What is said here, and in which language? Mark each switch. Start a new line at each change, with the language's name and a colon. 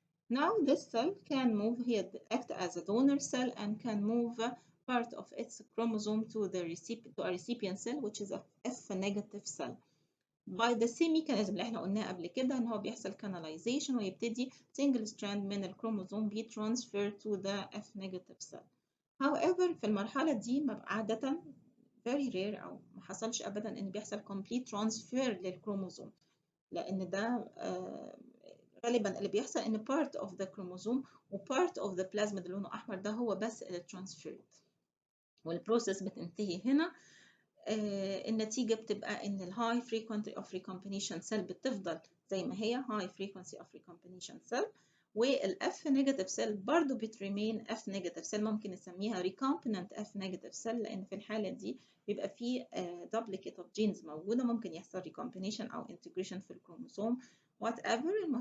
English: Now this cell can move here, act as a donor cell and can move part of its chromosome to a recipient cell which is a F negative cell. by the same mechanism
Arabic: اللي احنا قلناه قبل كده ان هو
English: بيحصل canalization ويبتدي single strand من الكروموزوم be transferred to the F negative cell.
Arabic: However في المرحلة دي عادة
English: very rare
Arabic: أو ما حصلش أبدا إن بيحصل
English: complete transfer
Arabic: للكروموزوم، لأن ده غالبا اللي بيحصل إن
English: part of the chromosome و part of the plasmid
Arabic: اللي لونه أحمر ده هو بس اللي transferred، والبروسيس بتنتهي هنا. النتيجة بتبقى إن ال
English: high frequency of recombination cell
Arabic: بتفضل زي ما هي high frequency of recombination cell، وال F negative cell برضو بتريمين F negative cell، ممكن نسميها
English: recombinant F negative cell
Arabic: لأن في الحالة دي بيبقى فيه
English: duplicate of genes
Arabic: موجودة، ممكن يحصل recombination أو integration في الكروموسوم whatever.